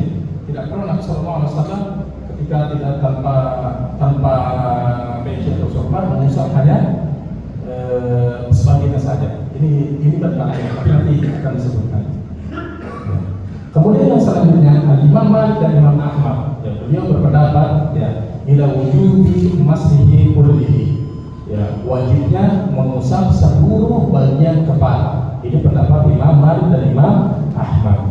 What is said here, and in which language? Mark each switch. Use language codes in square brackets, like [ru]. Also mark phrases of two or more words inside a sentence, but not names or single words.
[id] Tidak pernah Nabi SAW ketika tidak tanpa peci atau sorban mengusap hanya sebagiannya saja. Ini bantahannya, tapi nanti akan disebutkan. Kemudian yang selanjutnya Imam Malik dan Imam Ahmad, ya, beliau berpendapat ya [ar] ila wujubi mashihi kullihi, [id] ya, wajibnya mengusap seluruh bagian kepala. Ini pendapat Imam Malik dan Imam Ahmad.